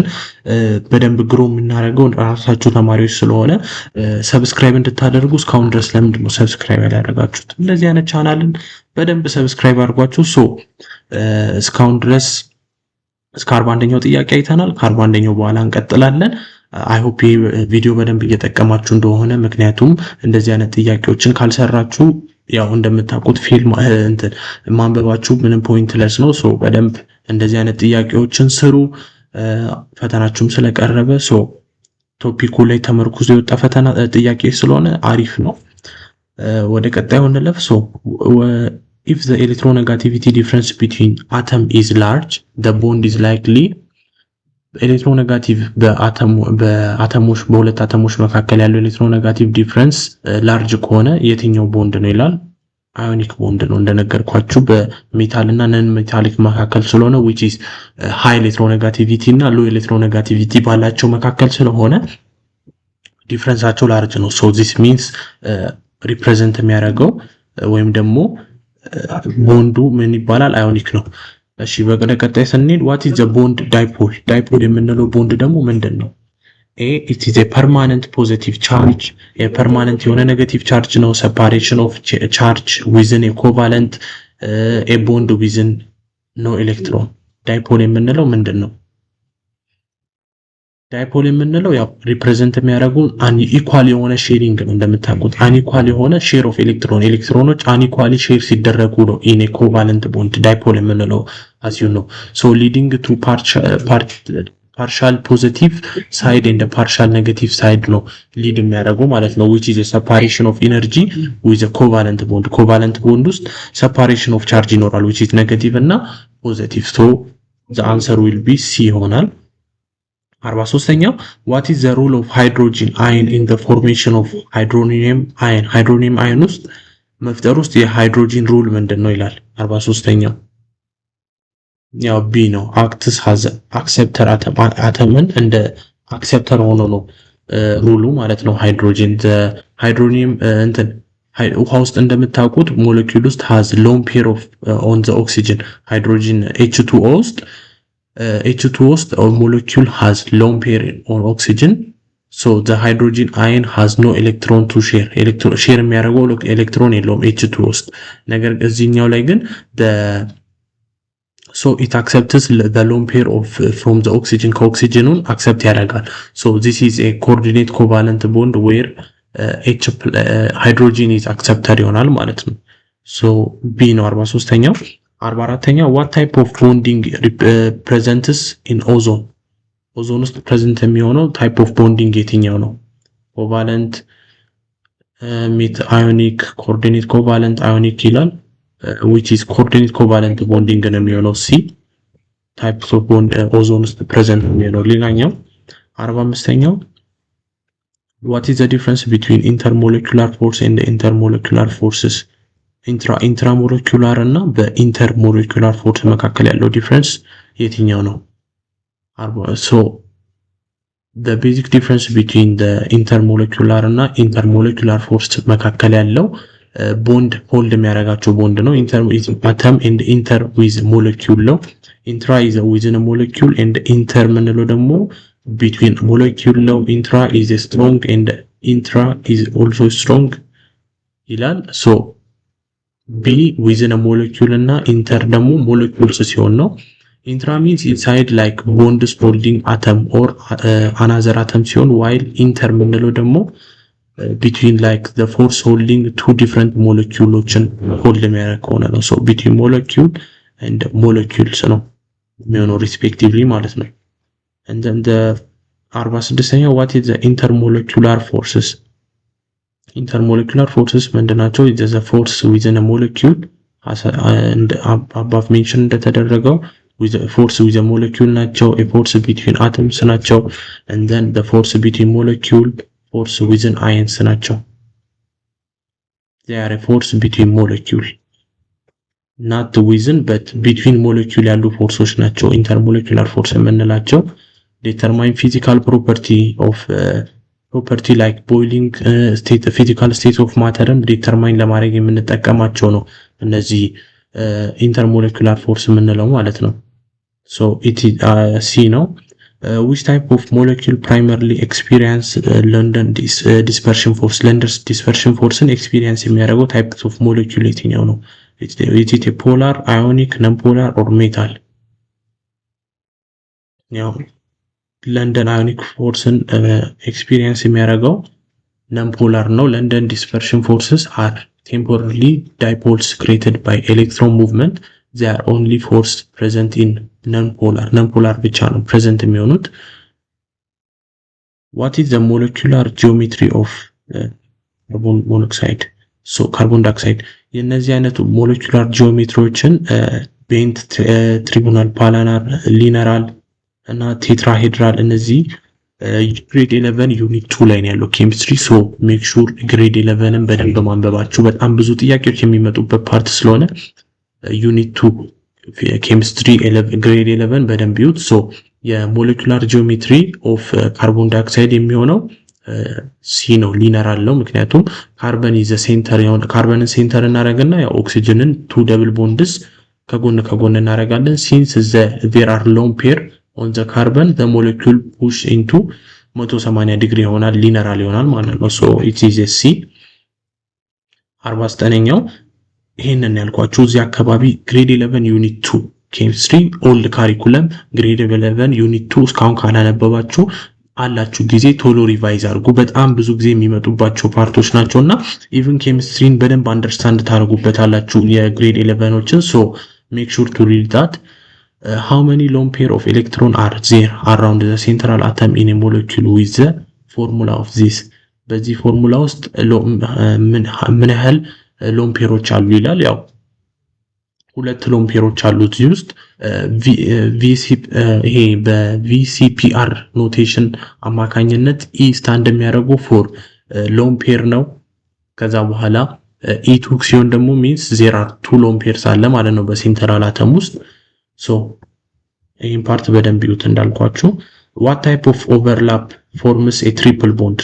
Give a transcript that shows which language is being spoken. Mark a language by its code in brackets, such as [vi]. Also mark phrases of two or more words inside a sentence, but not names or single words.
[am] በደንብ ግሮ የምናደርገው ራሳችሁ ተማሪዎች ስለሆነ ሰብስክራይብ እንድታደርጉ እስካሁን ድረስ ለምንድን ነው ሰብስክራይብ ያላረጋችሁት እንደዚህ አይነት ቻናልን በደንብ ሰብስክራይብ አድርጓችሁ so እስካሁን ድረስ እስከ 41ኛው ጥያቄ አይተናል ከ41ኛው በኋላ እንቀጥላለን [en] I hope [am] ቪዲዮ በደንብ እየተጠቀማችሁ እንደሆነ ምክንያቱም እንደዚህ አይነት ጥያቄዎችን ካልሰራችሁ ያው እንደምታውቁት ፊልም እንትን ማንበባችሁ ምንም ፖይንትለስ ነው so በደንብ እንደዚህ አይነት ጥያቄዎችን ስሩ ፈተናችሁም ስለቀረበ so ቶፒኩ ላይ ተመርኩዞ የወጣ ፈተና ጥያቄ ስለሆነ አሪፍ ነው ወደ ቀጣዩ እንለፍ [en] so if the electronegativity difference between atom is large the bond is likely [am] ኤሌክትሮኔጋቲቭ በአተሞች በሁለት አተሞች መካከል ያለው [en] electronegative difference large [am] ከሆነ የትኛው ቦንድ ነው ይላል [en] ionic bond [am] ነው እንደነገርኳችሁ በሜታል እና [en] non metallic [am] መካከል ስለሆነ [en] which is high electronegativity [am] እና [en] low electronegativity [am] ባላቸው መካከል ስለሆነ ዲፈረንሳቸው ላርጅ ነው [en] so this means represent [am] የሚያደርገው ወይም ደግሞ ቦንዱ ምን ይባላል አዮኒክ ነው እሺ በቀጣይ ስንሄድ [en] what is the bond dipole [am] የምንለው ቦንድ ደግሞ ምንድነው [en] A it is a permanent positive charge a permanent [am] የሆነ [en] negative charge [am] ነው [en] separation of charge within a covalent a bond within no electron dipole [am] የምንለው ምንድነው ዳይፖል የምንለው ያው ሪፕሬዘንት የሚያደርጉ አንኢኳል የሆነ ሼሪንግ ነው እንደምታውቁት አንኢኳል የሆነ [en] share of electrons [am] አንኢኳሊ ሼር ሲደረጉ ነው [en] in a covalent bond dipole [am] የምንለው [en] as you know so leading to partial positive side and partial negative [am] ሳይድ ነው ሊድ የሚያደርገው ማለት ነው [en] which is a separation of energy with a covalent bond covalent bond [am] ውስጥ [en] separation of charge [am] ይኖራል [en] which is negative እና positive so the answer will be C [am] ይሆናል 43ኛው [en] what is the role of hydrogen ion in the formation of hydronium ion [am] ውስጥ መፍጠር ውስጥ የሃይድሮጂን ሩል ምንድነው ይላል 43ኛው ያው ቢ ነው [en] acts has acceptor [am] አተምን እንደ [en] acceptor [am] ሆኖ ነው ሩሉ ማለት ነው ሃይድሮጂን ሃይድሮኒየም እንትን ውሃ ውስጥ እንደምታውቁት ሞለኪውል ውስጥ [en] has lone pair of on the oxygen hydrogen H2O ውስጥ molecule has lone pair on oxygen so the hydrogen ion has no electron to share share [am] የሚያደርገው ኤሌክትሮን የለውም [en] H2 [am] ውስጥ ነገር እዚህኛው ላይ ግን [en] so it accepts the lone pair of from the oxygen co-oxygenun accept [am] ያደርጋል [en] so this is a coordinate covalent bond where hydrogen is accepted [am] ይሆናል ማለት ነው [en] so B [am] ነው 43ኛው 44ኛው [en] what type of bonding presents in ozone [am] ውስጥ [en] present [am] የሚሆነው [en] type of bonding [am] የትኛው ነው [en] covalent with ionic coordinate covalent ionic ይላል which is coordinate covalent bonding [am] ነው የሚሆነው [en] C types of bond ozone ውስጥ present [am] የሚሆነው ሌላኛው 45ኛው [en] what is the difference between intermolecular force and intermolecular forces intramolecular እና በintermolecular force [am] መካከል ያለው [en] difference [am] የትኛው ነው [en] so the basic difference between the intermolecular እና intermolecular force [am] መካከል ያለው [en] bond hold [am] የሚያደርጋቸው bond ነው [en] atom and inter with molecule ነው intra is within a molecule and inter ምንለው ደግሞ between molecule ነው intra is strong and intra is also strong ይላል so B within a molecule እና inter ደግሞ molecules [am] ሲሆን ነው [en] intra means inside like bonds holding atom or another atom ሲሆን while inter ምንለው ደግሞ between like the force holding two different molecules hold የሚያደርግ [am] ከሆነ ነው [en] so between molecule and molecules [am] ነው የሚሆነው [en] respectively [am] ማለት ነው [en] and then the 46ኛው what is the intermolecular forces ምንድናቸው is the force within a molecule as and above mentioned እንደተደረገው with the force with a molecule ናቸው a force between atoms ናቸው and then the force between molecule force within ions ናቸው they are a force between molecule not within but between molecule [am] ያሉ ፎርሶች ናቸው [en] intermolecular force የምንላቸው determine physical property of property like boiling state physical state of matter [am] determine ለማድረግ የምንጠቀማቸው ነው እነዚህ [en] intermolecular force [am] የምንለው ማለት ነው [en] so it is C ነው which type of molecule primarily experience London dispersion force London dispersion force experience [am] የሚያደርገው [en] types of molecule [am] የትኛው ነው [en] is it a polar ionic non-polar or metal ያው London ionic force experience የሚያደርገው non-polar ነው London dispersion forces are temporarily dipoles created by electron movement they are only force present in non-polar [am] ብቻ ነው [en] present [am] የሚሆኑት [en] what is the molecular geometry of carbon monoxide so carbon dioxide የነዚህ አይነቱ molecular geometryዎችን bent trigonal planar linear እና tetrahedral [am] እነዚህ [en] grade 11 unit 2 [am] ላይ ነው ያለው chemistry so [en] make sure [am] grade 11ን በደንብ ማንበባችሁ በጣም ብዙ ጥያቄዎች የሚመጡበት ፓርት ስለሆነ unit 2 chemistry 11 grade 11 በደንብ ይዩት so [en] molecular geometry of carbon dioxide [am] የሚሆነው ሲ ነው ሊነራል ነው ምክንያቱም [en] carbon is center [am] ያው ካርበንን ሴንተር እናረጋግና ያው ኦክሲጅንን [en] two double bonds [am] ከጎን እናረጋለን [en] since there are lone pair on the carbon the molecule push into 180 [am] ዲግሪ ይሆናል ሊነራል ይሆናል ማለት ነው [en] so it is a C [am] 49ኛው ይሄንን ያልኳችሁ እዚህ አካባቢ [en] grade 11 unit 2 chemistry old curriculum grade 11 unit 2 [am] እስካሁን ካላነበባችሁ አላችሁ ጊዜ ቶሎ ሪቫይዝ አድርጉ በጣም ብዙ ጊዜ የሚመጡባቸው ፓርቶች ናቸውና even chemistry በደንብ አንደርስታንድ ታደርጉበታላችሁ የgrade 11ዎችን [en] so make sure to read that how many lone pair of electron are there around the central atom in a molecule with the formula of this [am] በዚህ ፎርሙላ ውስጥ ምን ያህል [en] lone pairs [am] አሉ ይላል። ያው ሁለት [en] lone pairs [am] አሉት እዚህ ውስጥ ይሄ በVCPR ኖቴሽን አማካኝነት E ስታንድ የሚያደርገው [en] for lone pair [am] ነው። ከዛ በኋላ E2 ሲሆን ደግሞ [en] means there are two lone pairs [am] አለ ማለት ነው በሴንትራል አተም ውስጥ። ሶ ይሄን ፓርት በደንብ ይዩት እንዳልኳችሁ። [en] what type of overlap forms a triple bond?